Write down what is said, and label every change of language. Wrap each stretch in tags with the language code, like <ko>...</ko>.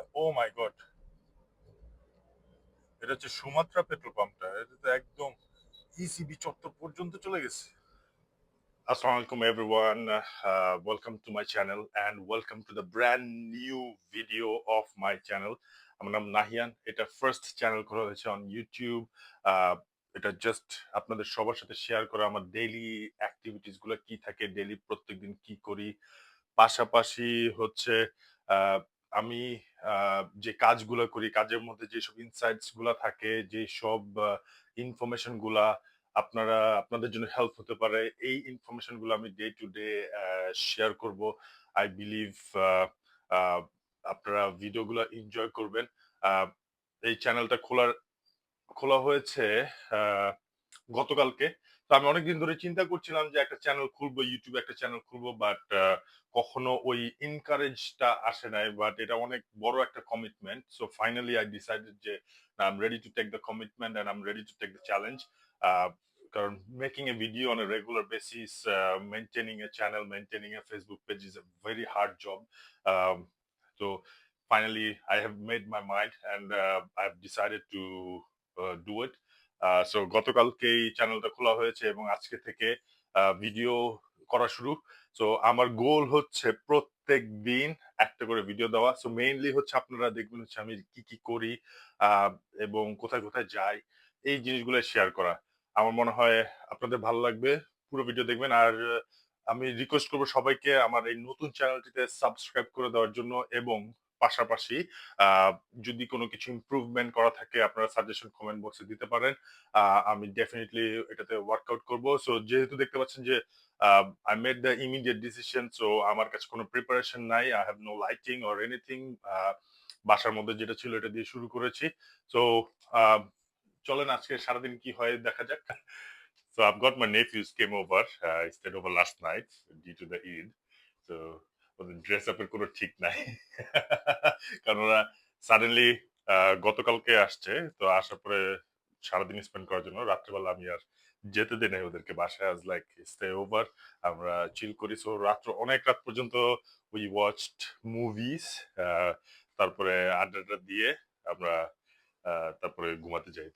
<bn>ও মাই god, এটা হচ্ছে Sumatra petrol পাম্পটা। এটা তো একদম ইসিবি চত্বর পর্যন্ত চলে গেছে।</bn> <en>Assalamu alaikum everyone. Welcome to my channel and welcome to the brand new video of my channel.</en> <bn>আমার নাম নাহিয়ান। এটা ফার্স্ট চ্যানেল করা হয়েছে অন ইউটিউব। এটা জাস্ট আপনাদের সবার সাথে শেয়ার করা আমার ডেইলি অ্যাক্টিভিটিস গুলো কি থাকে, ডেইলি প্রত্যেকদিন কি করি। পাশাপাশি হচ্ছে আহ, আমি যে কাজগুলো করি, কাজের মধ্যে যেসব ইনসাইটস গুলা থাকে, যেসব ইনফরমেশন গুলা আপনাদের জন্য হেল্প হতে পারে, এই ইনফরমেশন গুলো আমি ডে টু ডে শেয়ার করব।</bn> <en>I believe</en> <bn>আপনারা ভিডিওগুলো এনজয় করবেন। আহ, এই চ্যানেলটা খোলা হয়েছে আহ, গতকালকে। তো আমি অনেকদিন ধরে চিন্তা করছিলাম যে একটা চ্যানেল খুলবো, ইউটিউবে একটা চ্যানেল খুলবো, বাট কখনো ওই ইনকারেজটা আসে নাই।</bn> <en>but</en> <bn>এটা অনেক বড় একটা</bn> <en>Commitment, so finally I decided যে I am ready to take the commitment and I am ready to take the challenge. কারণ making a video on a regular basis, maintaining a channel, maintaining a Facebook page is a very hard job. তো finally I have made my mind and I've decided to do it.</en> <bn>So গতকালকেই চ্যানেলটা খোলা হয়েছে এবং আজকে থেকে video করা শুরু। সো আমার গোল হচ্ছে প্রত্যেক দিন একটা করে ভিডিও দেওয়া। সো মেইনলি হচ্ছে আপনারা দেখবেন হচ্ছে আমি কি কি করি আহ, এবং কোথায় কোথায় যাই, এই জিনিসগুলো শেয়ার করা। আমার মনে হয় আপনাদের ভালো লাগবে, পুরো ভিডিও দেখবেন। আর আমি রিকোয়েস্ট করবো সবাইকে আমার এই নতুন চ্যানেলটিতে সাবস্ক্রাইব করে দেওয়ার জন্য, এবং পাশাপাশি আহ, যদি কোনো কিছু ইমপ্রুভমেন্ট করা থাকে আপনারা সাজেশন কমেন্ট বক্সে দিতে পারেন। আমি ডেফিনেটলি এটাতে ওয়ার্কআউট করব। সো যেহেতু দেখতে পাচ্ছেন যে</bn> <en>I made the immediate decision,</en> <bn>so আমার কাছে কোনো প্রিপারেশন নাই,</bn> <en>I have no lighting or anything.</en> <bn>বাসার মধ্যে যেটা ছিল এটা দিয়ে শুরু করেছি। সো চলেন আজকে সারাদিন কি হয় দেখা যাক।</bn> <en>So I've got my nephews came over, stayed over last night due to the Eid.</en> <bn>So ওদের ড্রেস আপের কোনো ঠিক নাই। কারণ ওরা সাডেনলি গতকালকে আসছে, তো আসার পরে সারাদিন স্পেন্ড করার জন্য রাত্রেবেলা আমি আর যেতে দিই নাই ওদেরকে বাসায়। আজ</bn> <en>like stay over,</en> <bn>আমরা চিল করি। সো রাত্র অনেক রাত পর্যন্ত</bn> <en>we watched movies,</en> <bn>তারপরে আড্ডা দিয়ে আমরা তারপরে ঘুমাতে যাই।</bn>